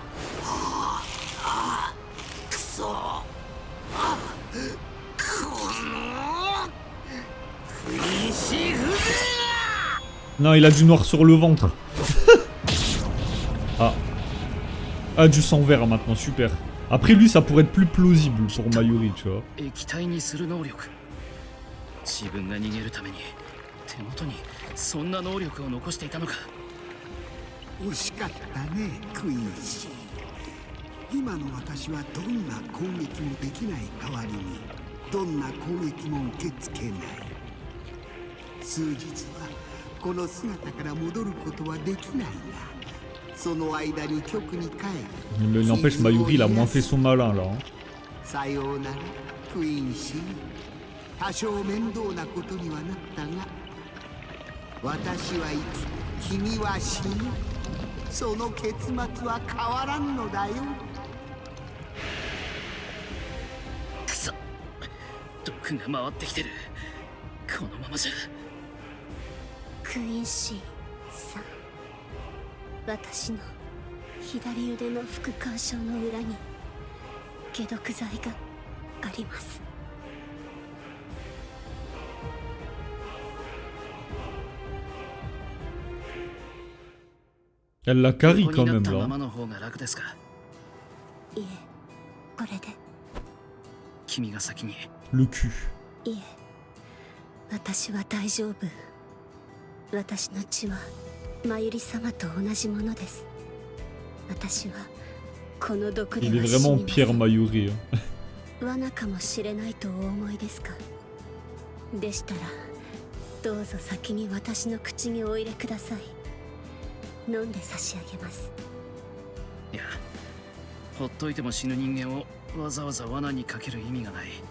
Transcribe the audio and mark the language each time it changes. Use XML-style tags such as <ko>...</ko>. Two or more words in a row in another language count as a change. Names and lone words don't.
<fr>Non, il a du noir sur le ventre. Ah. Ah, du sang vert maintenant, super. Après lui, ça pourrait être plus plausible pour Mayuri, tu vois.</fr> <ja>自分が逃げるために手元にそんな能力を残していたのか。惜しかったね、クイーン氏。今の私はどんな攻撃もできない代わりにどんな攻撃も受け付けない。数日はこの姿から戻ることはできないが、その間に局に帰る。</ja> <fr>Mais n'empêche, Mayuri, il a moins fait son malin, là. Hein.</fr> <ja>さようなら、クイーン氏。多少面倒なことにはなったが、私は生き、君は死ぬ。その結末は変わらんのだよ。くそ、毒が回ってきてる。このままじゃ。クイーンシーさん、私の左腕の副肝章の裏に解毒剤があります。</ja> <fr>Elle la carie quand même, là.</fr> <ja>いえ、これで。君が先に。</ja> <fr>Le cul.</fr> <ja>いえ、私は大丈夫。私の血はマユリ様と同じものです。私はこの毒では死にません。</ja> <fr>Il est vraiment Pierre Mayuri.</fr> <ja>罠かもしれないとお思いですか。でしたらどうぞ先に私の口にお入れください。飲んで差し上げます。いや、ほっといても死ぬ人間をわざわざ罠にかける意味がない。</ja>